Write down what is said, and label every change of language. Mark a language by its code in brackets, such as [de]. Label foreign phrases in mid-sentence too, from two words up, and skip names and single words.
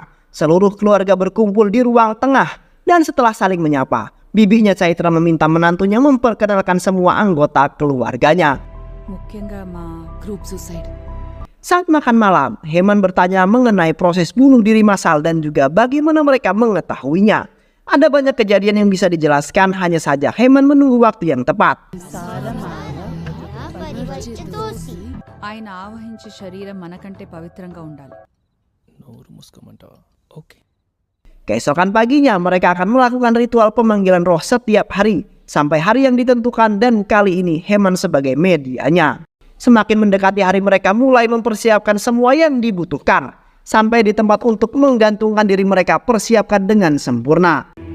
[id] Seluruh keluarga berkumpul di ruang tengah dan setelah saling menyapa, bibinya Chaitra meminta menantunya memperkenalkan semua anggota keluarganya. Saat makan malam, Heman bertanya mengenai proses bunuh diri massal dan juga bagaimana mereka mengetahuinya. Ada banyak kejadian yang bisa dijelaskan, hanya saja Heman menunggu waktu yang tepat. [te] ఆయన ఆవహించే శరీరం మనకంటే పవిత్రంగా ఉండాలి. [id] Oke. Keesokan paginya mereka akan melakukan ritual pemanggilan roh setiap hari sampai hari yang ditentukan, dan kali ini Heman sebagai medianya. Semakin mendekati hari, mereka mulai mempersiapkan semua yang dibutuhkan. Sampai di tempat untuk menggantungkan diri, mereka persiapkan dengan sempurna.